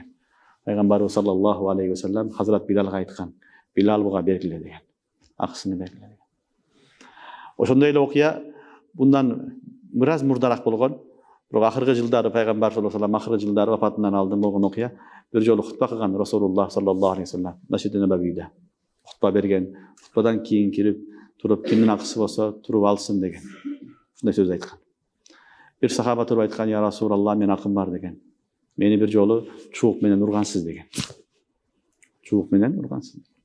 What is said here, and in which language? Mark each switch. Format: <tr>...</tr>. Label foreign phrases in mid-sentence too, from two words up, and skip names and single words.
<ky>Пайгамбарыбыз</ky> <ar>صلى الله عليه وسلم</ar> <ky>Хазрат Билалга айткан: "Билал буга бергиле" деген. Акысыны бергиле деген. Ошондой эле окуя bundan бир аз мурдараак болгон. Бирок акыркы жылдары пайгамбар</ky> <ar>صلى الله عليه وسلم</ar> <ky>акыркы жылдары вафатынан алдын болгон окуя. Бир жолу хутба кылган</ky> <ar>رسول الله صلى الله عليه وسلم</ar> <ky>Масжид-и Набавийде. Хутба берген. Хутбадан кийин кирип туруп кимдин акысы болсо туруп алсын деген. Ушундай сөз айткан. Бир сахаба туруп айткан:</ky> <ar>"يا رسول الله,</ar> <ky>мен акым бар" деген. "Мени бир жолу чуук менен ургансыз" деген. Чуук менен ургансыз.</ky>